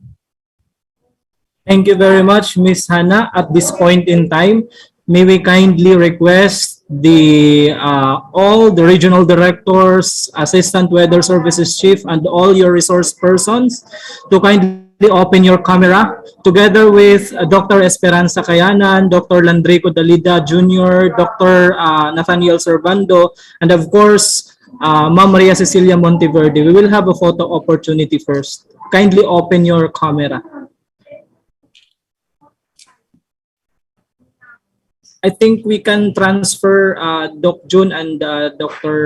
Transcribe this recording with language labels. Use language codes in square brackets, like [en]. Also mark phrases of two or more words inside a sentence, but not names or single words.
[en] Thank you very much, Ms. Hannah. At this point in time, may we kindly request all the regional directors, assistant weather services chief, and all your resource persons to kindly open your camera together with Dr. Esperanza Cayanan, Dr. Landrico Dalida Jr., Dr. Nathaniel Servando, and of course, Ma'am Maria Cecilia Monteverde. We will have a photo opportunity first. Kindly open your camera. I think we can transfer Doc June and Dr.